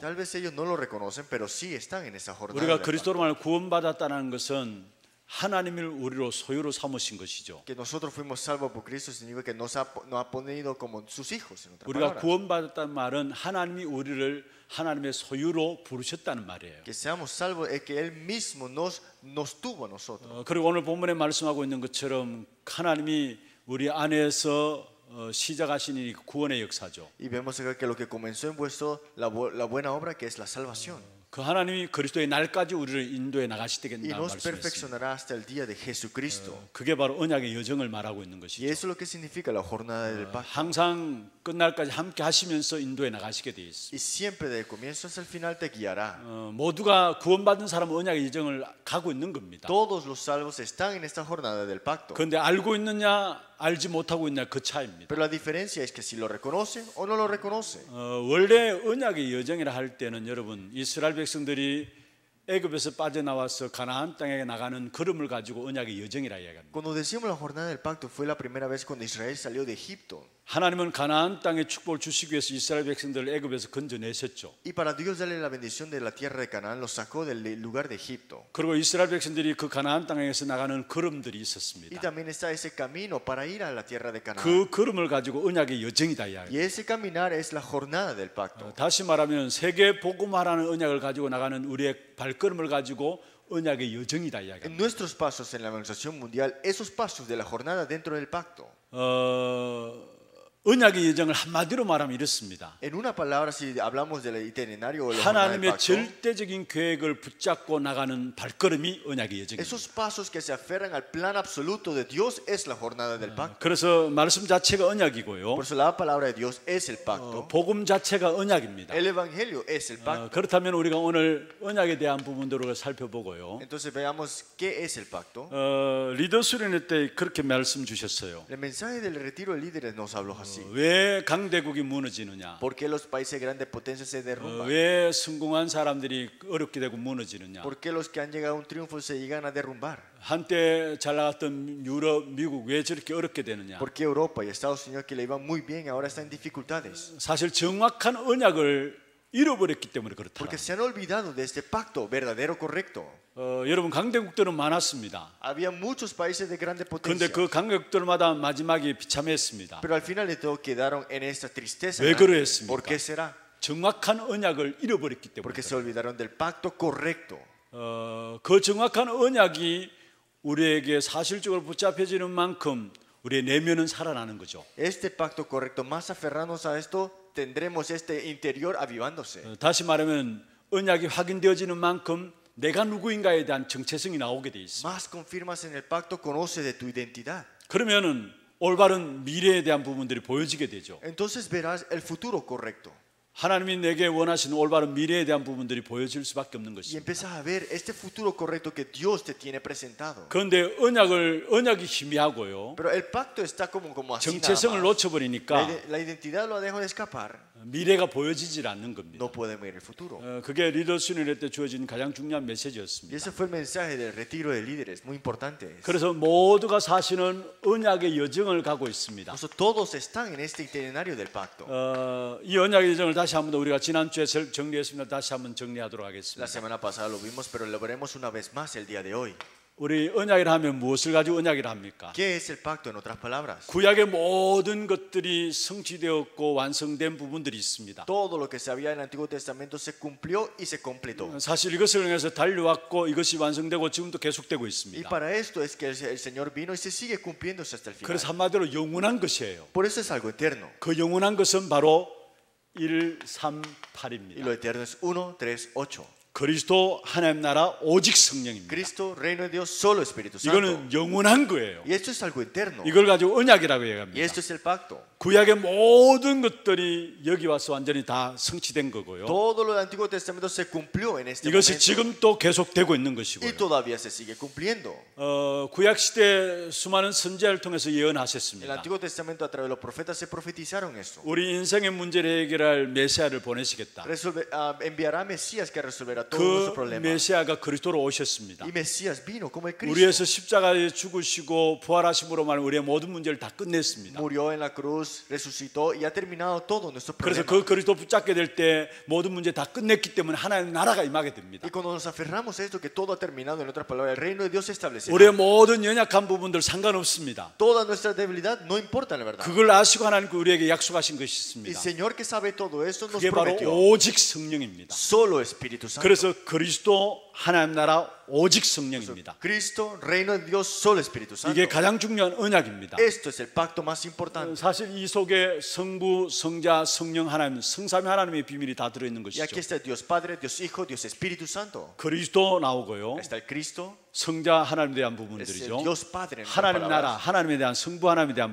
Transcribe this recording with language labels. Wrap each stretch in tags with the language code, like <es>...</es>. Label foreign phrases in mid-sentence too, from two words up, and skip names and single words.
<es>Tal vez ellos no lo reconocen, pero sí están en esa jornada.</es> <ko>우리가</ko> <es>del</es> <ko>그리스도로 말하여 구원받았다는 것은 하나님을 우리로 소유로 삼으신 것이죠.</ko> <es>Que nosotros fuimos salvos por Cristo significa que nos ha ponido como sus hijos. En otras</es> <ko>우리가</ko> <es>palabras.</es> <ko>구원받았다는 말은 하나님이 우리를 하나님의 소유로 부르셨다는 말이에요.</ko> <es>Que seamos salvos es que Él mismo nos tuvo a nosotros.</es> <ko>그리고 오늘 본문에 말씀하고 있는 것처럼 하나님이 우리 안에서 시작하신 이 구원의 역사죠.</ko> <es>Y vemos acá que lo que comenzó en vuestro la buena obra que es la salvación.</es> <ko>그 하나님이 그리스도의 날까지 우리를 인도해</ko> <es>Y</es> <ko>나가시겠다는</ko> <es>nos</es> <ko>말씀이었습니다.</ko> <es>perfeccionará hasta el día de Jesucristo.</es> <ko>그게 바로 언약의 여정을 말하고 있는</ko> <es>Y</es> <ko>것이죠.</ko> <es>eso es lo que significa la jornada del pacto.</es> <ko>항상 끝날까지 함께 하시면서 인도해 나가시게 되어 있습니다.</ko> <es>Y siempre del comienzo hasta el final te guiará.</es> <ko>모두가 구원받은 사람은 언약의 여정을 가고 있는 겁니다.</ko> <es>Todos los salvos están en esta jornada del pacto.</es> <ko>그런데 알고 있느냐 알지 못하고 있느냐 그 차이입니다.</ko> <es>Pero la diferencia es que si lo reconocen o no lo reconocen.</es> <ko>원래 언약의 여정이라 할 때는 여러분 이스라엘 백성들이 애굽에서 빠져나와서 가나안 땅에 나가는 걸음을 가지고 언약의 여정이라 이야기합니다.</ko> <es>Cuando decimos la jornada del pacto fue la primera vez cuando Israel salió de Egipto.</es> <ko>하나님은 가나안 땅의 축복을 주시기 위해서 이스라엘 백성들을 애굽에서 건져내셨죠.</ko> <es>Y para Dios darle la bendición de la tierra de Canaán, los sacó del lugar de Egipto.</es> <ko>그리고 이스라엘 백성들이 그 가나안 땅에서 나가는 걸음들이</ko> <es>Y</es> <ko>있었습니다.</ko> <es>también está ese camino para ir a la tierra de Canaán.</es> <ko>그 걸음을 가지고 언약의 여정이다</ko> <es>Y</es> <ko>이야기.</ko> <es>ese caminar es la jornada del pacto.</es> <ko>다시 말하면 세계 복음화라는 언약을 가지고 나가는 우리의 발걸음을 가지고 언약의 여정이다 이야기.</ko> <es>En nuestros pasos en la evangelización mundial, esos pasos de la jornada dentro del pacto.</es> <ko>언약의 여정을 한마디로 말하면 이렇습니다.</ko> <es>En una palabra, si hablamos del itinerario o la jornada del</es> <ko>하나님의</ko> <es>pacto,</es> <ko>절대적인 계획을 붙잡고 나가는 발걸음이 언약의 여정입니다.</ko> <es>esos pasos que se aferran al plan absoluto de Dios es la jornada del pacto.</es> <ko>그래서 말씀 자체가 언약이고요.</ko> <es>Por eso la palabra de Dios es el pacto.</es> <ko>복음 자체가 언약입니다.</ko> <es>El evangelio es el pacto.</es> <ko>그렇다면 우리가 오늘 언약에 대한 부분들을 살펴보고요.</ko> <es>Entonces veamos qué es el pacto.</es> <ko>리더 수련회 때 그렇게 말씀 주셨어요.</ko> <es>El mensaje del retiro de líderes nos habló así.</es> <ko>왜 강대국이 무너지느냐?</ko> <es>¿Por qué los países de grandes potencias se derrumban?</es> <ko>왜 성공한 사람들이 어렵게 되고 무너지느냐?</ko> <es>¿Por qué los que han llegado a un triunfo se llegan a derrumbar?</es> <ko>한때 잘 나갔던 유럽, 미국 왜 저렇게 어렵게 되느냐?</ko> <es>¿Por qué Europa y Estados Unidos que le iban muy bien ahora están en dificultades?</es> <ko>사실 정확한 언약을 잃어버렸기 때문에 그렇다.</ko> <es>Porque se han olvidado de este pacto verdadero, correcto.</es> <ko>여러분 강대국들은 많았습니다.</ko> <es>Había muchos países de grandes</es> <ko>그런데</ko> <es>potencias,</es> <ko>그 강대국들마다 마지막에 비참했습니다.</ko> <es>pero al final de todo quedaron en esta tristeza.</es> <ko>왜 그러했습니까?</ko> <es>¿Por qué será?</es> <ko>정확한 언약을 잃어버렸기 때문에.</ko> <es>Porque se olvidaron del pacto correcto.</es> <ko>그 정확한 언약이 우리에게 사실적으로 붙잡혀지는 만큼 우리의 내면은 살아나는 거죠.</ko> <es>Este pacto correcto, más aferrarnos a esto, tendremos este interior avivándose.</es> <ko>다시 말하면 언약이 확인되어지는 만큼 내가 누구인가에 대한 정체성이 나오게 돼 있습니다.</ko> <es>Más confirmas en el pacto, conoces de tu identidad.</es> <ko>그러면은 올바른 미래에 대한 부분들이 보여지게 되죠.</ko> <es>Entonces verás el futuro correcto.</es> <ko>하나님이 내게 원하시는 올바른 미래에 대한 부분들이 보여질 수밖에 없는</ko> <es>Y</es> <ko>것입니다.</ko> <es>empiezas a ver este futuro correcto que Dios te tiene presentado.</es> <ko>그런데 언약이 희미하고요.</ko> <es>Pero el pacto está como así nada</es> <ko>정체성을</ko> <es>más.</es> <ko>놓쳐버리니까</ko> <es>La identidad lo dejo de escapar.</es> <ko>미래가 보여지질 않는 겁니다.</ko> <es>No podemos ver el futuro.</es> <ko>그게 리더 수련회 때 주어진 가장 중요한</ko> <es>Y</es> <ko>메시지였습니다.</ko> <es>ese fue el mensaje del retiro de líderes, muy importante.</es> <ko>그래서 모두가 사실은 언약의 여정을 가고 있습니다.</ko> <es>Por eso todos están en este itinerario del pacto.</es> <ko>이 언약의 여정을 다시 한번 더 우리가 지난주에 정리했습니다. 다시 한번 정리하도록</ko> <es>La</es> <ko>하겠습니다.</ko> <es>semana pasada lo vimos, pero lo veremos una vez más el día de hoy.</es> <ko>우리 언약이라 하면 무엇을 가지고 언약이라 합니까?</ko> <es>¿Qué es el pacto en otras palabras?</es> <ko>구약의 모든 것들이 성취되었고 완성된 부분들이 있습니다.</ko> <es>Todo lo que se había en el Antiguo Testamento se cumplió y se completó.</es> <ko>사실 이것을 통해서 달려왔고 이것이 완성되고 지금도 계속되고</ko> <es>Y</es> <ko>있습니다.</ko> <es>para esto es que el Señor vino y se sigue cumpliéndose hasta el final.</es> <ko>그래서 한마디로 영원한 것이에요.</ko> <es>Por eso es algo eterno.</es> <ko>그 영원한 것은 바로</ko> <es>Y</es> <ko>138입니다.</ko> <es>lo eterno es 1, 3, 8.</es> <ko>그리스도 하나님 나라 오직 성령입니다.</ko> <es>Cristo, reino de Dios, solo Espíritu Santo.</es> <ko>이거는 영원한 거예요.</ko> <es>Y esto es algo eterno.</es> <ko>이걸 가지고 언약이라고</ko> <es>Y</es> <ko>얘기합니다.</ko> <es>esto es el pacto.</es> <ko>구약의 모든 것들이 여기 와서 완전히 다 성취된 거고요.</ko> <es>Todo lo del Antiguo Testamento se cumplió en este</es> <ko>이것이</ko> <es>momento.</es> <ko>지금 또 계속되고 있는</ko> <es>Y</es> <ko>것이고요.</ko> <es>todavía se sigue cumpliendo.</es> <ko>구약 시대 수많은 선지자를 통해서</ko> <es>En el</es> <ko>예언하셨습니다.</ko> <es>Antiguo Testamento a través de los profetas se profetizaron esto.</es> <ko>우리 인생의 문제를 해결할 메시아를 보내시겠다.</ko> <es>Enviará a Mesías que resolverá todos</es> <ko>그</ko> <es>nuestros problemas.</es> <ko>메시아가 그리스도로 오셨습니다.</ko> <es>Y Mesías vino como el Cristo.</es> <ko>우리에서 십자가에 죽으시고 부활하심으로 말하면 우리의 모든 문제를 다 끝냈습니다.</ko> <es>Murió en la cruz, resucitó y ha terminado todos nuestros</es> <ko>그래서</ko> <es>problemas.</es> <ko>그 그리스도 붙잡게 될 때 모든 문제 다 끝냈기 때문에 하나님 나라가 임하게 됩니다.</ko> <es>Y cuando nos aferramos a esto, que todo ha terminado, en otras palabras, el reino de Dios se establecerá.</es> <ko>우리의 모든 연약한 부분들 상관없습니다.</ko> <es>Toda nuestra debilidad no importa, la verdad.</es> <ko>그걸 아시고 하나님 우리에게 약속하신 것이</ko> <es>El</es> <ko>있습니다.</ko> <es>Señor que sabe todo esto nos</es> <ko>그게 바로</ko> <es>prometió.</es> <ko>오직 성령입니다.</ko> <es>Solo Espíritu Santo.</es> <ko>그래서 그리스도 하나님 나라 오직 성령입니다.</ko> <es>Cristo, reino de Dios, solo Espíritu Santo.</es> <ko>이게 가장 중요한 언약입니다.</ko> <es>Esto es el pacto más importante.</es> <ko>사실 이 속에 성부, 성자, 성령 하나님, 성삼위 하나님의 비밀이 다 들어있는</ko> <es>Y aquí</es> <ko>것이죠.</ko> <es>está Dios Padre, Dios Hijo, Dios Espíritu Santo.</es> <ko>그리스도 나오고요.</ko> <es>Está el Cristo,</es> <ko>성자 하나님에 대한</ko> <es>es el</es> <ko>부분들이죠.</ko> <es>Dios Padre. En otras</es> <ko>하나님 나라,</ko> <es>palabras.</es> <ko>하나님에 대한 성부 하나님에 대한</ko>